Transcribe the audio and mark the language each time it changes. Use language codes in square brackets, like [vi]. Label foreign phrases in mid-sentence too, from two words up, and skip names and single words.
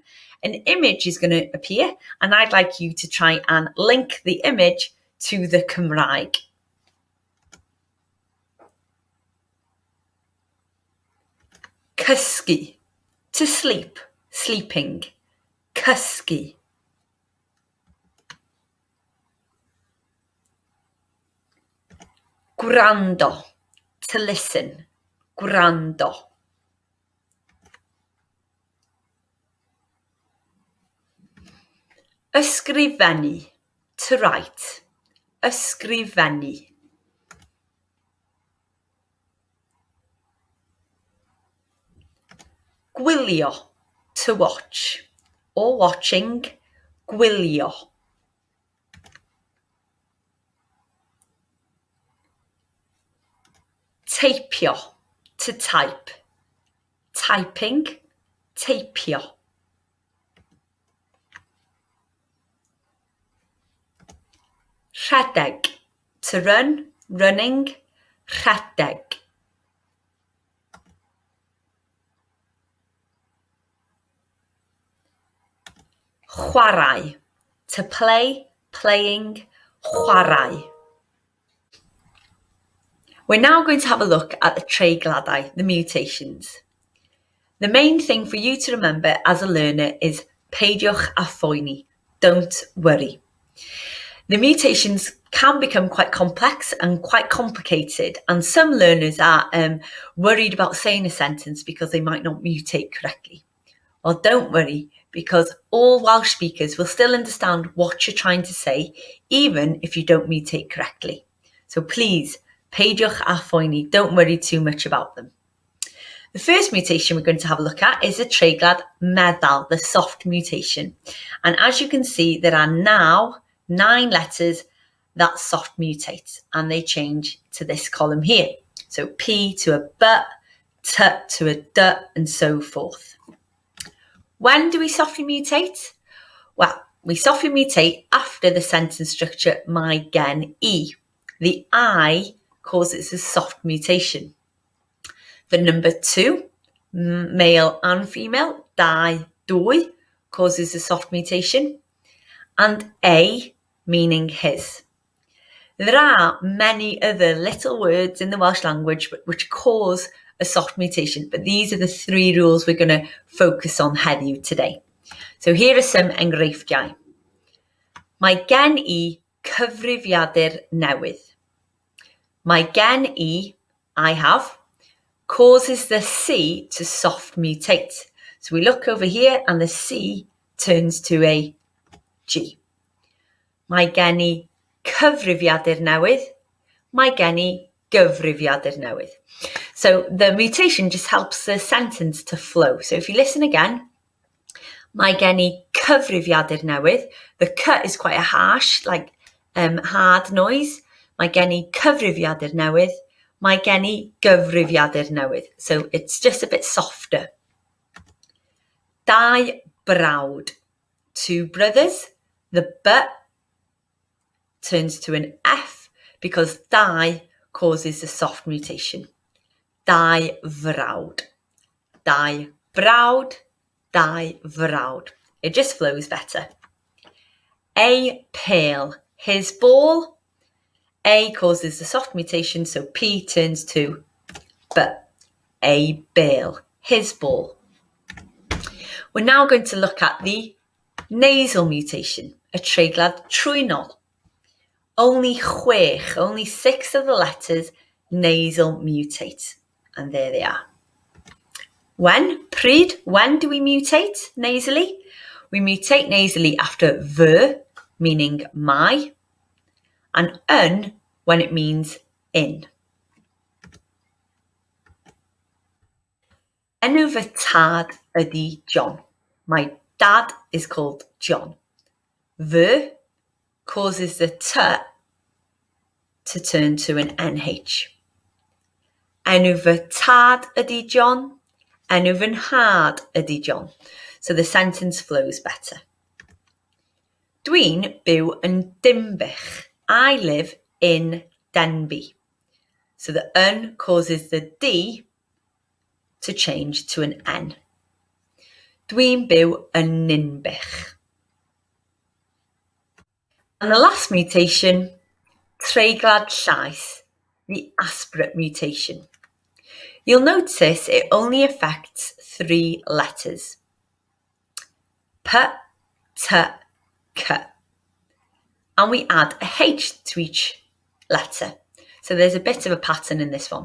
[en] An image is going to appear, and I'd like you to try and link the image to the Cymraeg. [cy] Cysgu, [en] to sleep, sleeping. [cy] Cysgu. Gwrando, [en] to listen. [cy] Gwrando. Ysgrifennu, [en] to write. [cy] Ysgrifennu. Gwylio, [en] to watch, or watching. [cy] Gwylio. Teipio, [en] to type. Typing. [cy] Teipio. Rhedeg, [en] to run. Running. [cy] Rhedeg. Chwarae, [en] to play, playing. [cy] Chwarae. [en] We're now going to have a look at the treigladau, the mutations. The main thing for you to remember as a learner is [cy] peidiwch a phoeni, [en] don't worry. The mutations can become quite complex and quite complicated, and some learners are worried about saying a sentence because they might not mutate correctly. Well, don't worry, because all Welsh speakers will still understand what you're trying to say, even if you don't mutate correctly. So please, [cy] peidiwch a phoeni, [en] don't worry too much about them. The first mutation we're going to have a look at is the [cy] treiglad meddal, [en] the soft mutation. And as you can see, there are now 9 letters that soft mutate, and they change to this column here. So P to a B, T to a D, and so forth. When do we softly mutate? Well, we softly mutate after the sentence structure [cy] my gen E. [en] The I causes a soft mutation. The number 2, male and female, [cy] dau, dwy, [en] causes a soft mutation. And A, meaning his. There are many other little words in the Welsh language which cause a soft mutation, but these are the 3 rules we're going to focus on heddiw today. So here are some enghreifftiau. [cy] Mae gen I cyfrifiadur newydd. Mae gen I [en] have, causes the C to soft mutate. So we look over here and the C turns to a G. [cy] Mae gen I cyfrifiadur newydd. Mae gen I gyfrifiadur newydd. [en] So the mutation just helps the sentence to flow. So if you listen again, [cy] mae gen I cyfrifiadur newydd. [en] The C is quite a harsh, hard noise. [cy] Mae gen I cyfrifiadur newydd. Mae gen I gyfrifiadur newydd. [en] So it's just a bit softer. [cy] Dau brawd. [en] 2 brothers. The B turns to an F because dau causes a soft mutation. [cy] Dau frawd. Dau brawd. Dau frawd. [en] It just flows better. [cy] A pale. [en] His ball. A causes the soft mutation, so P turns to B. [cy] A bale. [en] His ball. We're now going to look at the nasal mutation, [cy] a treiglad trwynol. [en] Only 6 of the letters nasal mutate. And there they are. When do we mutate nasally? We mutate nasally after ver, meaning my, and yn when it means in. [cy] Enw fy tad ydy John. [en] My dad is called John. Fy causes the T to turn to an NH. [cy] Enw fy tad ydy John. Enw fy nhad ydy John. [en] So the sentence flows better. [cy] Dwi'n byw yn Dimbych. [en] I live in Denbigh. So the yn causes the D to change to an N. [cy] Dwi'n byw yn Ninbych. [en] And the last mutation, [cy] treiglad llais, [en] the aspirate mutation. You'll notice it only affects 3 letters. P, T, K. And we add a H to each letter. So there's a bit of a pattern in this one.